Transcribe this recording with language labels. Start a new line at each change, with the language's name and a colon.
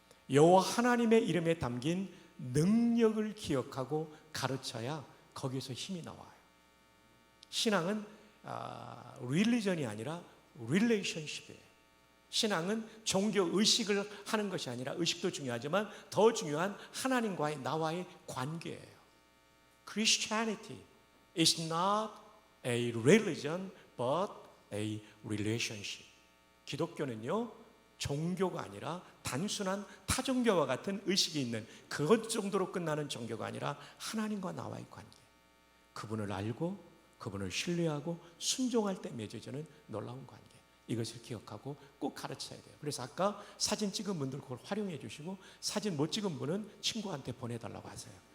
Korean: 여호와 하나님의 이름에 담긴 능력을 기억하고 가르쳐야 거기서 힘이 나와요. 신앙은 릴리전이 아니라 릴레이션십이에요. 신앙은 종교 의식을 하는 것이 아니라, 의식도 중요하지만 더 중요한 하나님과의 나와의 관계예요.
English: Christianity is not a religion but a relationship.
Korean: 기독교는요, 종교가 아니라 단순한 타종교와 같은 의식이 있는 그것 정도로 끝나는 종교가 아니라 하나님과 나와의 관계. 그분을 알고 그분을 신뢰하고 순종할 때 맺어지는 놀라운 관계. 이것을 기억하고 꼭 가르쳐야 돼요. 그래서 아까 사진 찍은 분들 그걸 활용해 주시고, 사진 못 찍은 분은 친구한테 보내달라고 하세요.